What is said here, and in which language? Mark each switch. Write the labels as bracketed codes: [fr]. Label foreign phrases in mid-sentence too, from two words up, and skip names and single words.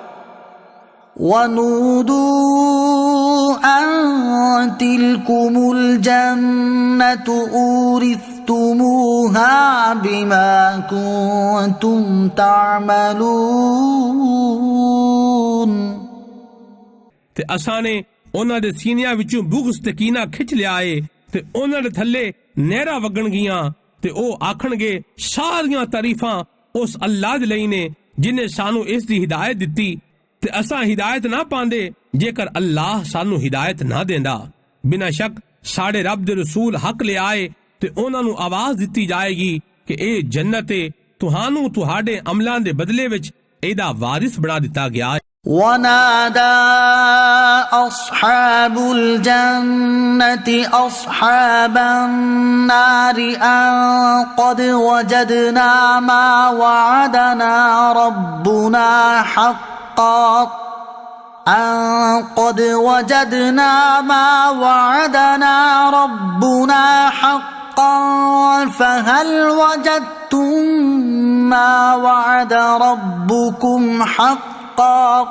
[ar] ونودوا أن تلكم الجنة أورثتموها بما كنتم تعملون [pa] ਤੇ ਅਸਾਂ ਨੇ ਉਹਨਾਂ ਦੇ ਸੀਨਿਆਂ ਵਿੱਚੋਂ ਬੁਗਜ਼ ਤੇ ਕੀਨਾ ਖਿੱਚ ਲਿਆ ਏ ਤੇ ਉਹਨਾਂ ਦੇ ਥੱਲੇ ਨਹਿਰਾਂ ਵਗਣਗੀਆਂ ਤੇ ਉਹ ਆਖਣਗੇ ਸਾਰੀਆਂ ਤਾਰੀਫਾਂ ਉਸ ਅੱਲਾਹ ਦੇ ਲਈ ਨੇ ਜਿਨੇ ਸਾਨੂੰ ਇਸ ਦੀ ਹਿਦਾਇਤ ਦਿੱਤੀ ਤੇ ਅਸਾਂ ਹਿਦਾਇਤ ਨਾ ਪਾਉਂਦੇ ਜੇਕਰ ਅੱਲਾਹ ਸਾਨੂੰ ਹਿਦਾਇਤ ਨਾ ਦਿੰਦਾ। ਬਿਨਾਂ ਸ਼ੱਕ ਸਾਡੇ ਰੱਬ ਦੇ ਰਸੂਲ ਹੱਕ ਲੈ ਆਏ ਤੇ ਉਹਨਾਂ ਨੂੰ ਆਵਾਜ਼ ਦਿੱਤੀ ਜਾਏਗੀ ਕਿ ਇਹ ਜੰਨਤ ਏ, ਤੁਹਾਨੂੰ ਤੁਹਾਡੇ ਅਮਲਾਂ ਦੇ ਬਦਲੇ ਵਿੱਚ ਇਹਦਾ ਵਾਰਿਸ ਬਣਾ ਦਿੱਤਾ ਗਿਆ ਹੈ। [ar] ونادى أصحاب الجنة أصحاب النار أن قد وجدنا ما وعدنا ربنا حقا أن قد وجدنا ما وعدنا ربنا حقا فهل وجدتم ما وعد ربكم حقا